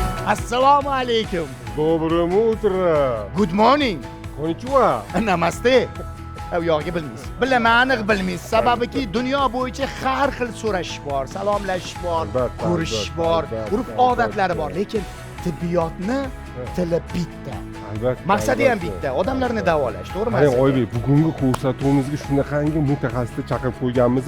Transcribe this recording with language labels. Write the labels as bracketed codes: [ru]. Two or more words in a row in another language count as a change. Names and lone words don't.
[uz] Assalomu alaykum. [ru] Доброе утро. [en] Good morning. [ja] Konnichiwa. [hi] Namaste. [uz] U yog'iga bilmaysiz. Bilaman, aniq bilmaysiz. Sababiki dunyo bo'yicha har xil so'rash bor, salomlashish bor, Albatta, ko'rishish albatta, bor, albatta, urf-odatlari bor, albatta. lekin tibbiyotni tili bitta. Albatta. Maqsadi ham bitta, odamlarni davolash, to'g'rimi? Qarang Oybek, bugungi ko'rsatuvimizga shunaqangi mutaxassisni chaqirib qo'yganmiz.